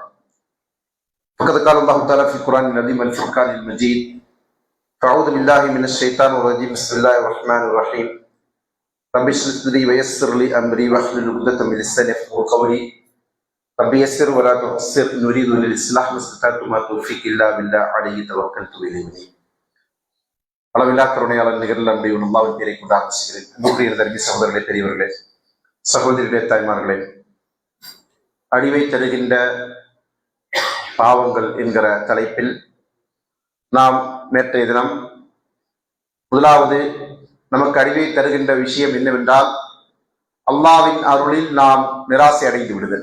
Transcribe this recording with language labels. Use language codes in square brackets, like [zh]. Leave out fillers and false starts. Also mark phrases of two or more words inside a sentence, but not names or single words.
[ar] فقد قال الله تعالى في القرآن العظيم والفرقان المجيد: فأعوذ بالله من الشيطان الرجيم. بسم الله الرحمن الرحيم. رب اشرح لي صدري ويسر لي امري واحلل عقدة من لساني يفقهوا قولي. رب يسر ولا تعسر نريد للاصلاح ما استطعت وما توفيقي الا بالله عليه توكلت اليه. [ta] அளவில்லா கருணையாளர் நிகழ்ந்த அன்பையும் அல்லாஹ்வின் பேரை கொண்டு ஆரம்பிக்கிறேன். அன்புக்குரிய தர்மி சகோதரர்களே, பெரியவர்களே, சகோதரிகளே, தாய்மார்களே, அழிவை தருகின்ற பாவங்கள் என்கிற தலைப்பில் நாம் நேற்றைய தினம் முதலாவது நமக்கு அழிவை தருகின்ற விஷயம் என்னவென்றால் அல்லாஹ்வின் அருளில் நாம் நிராசை அடைந்து விடுதல்.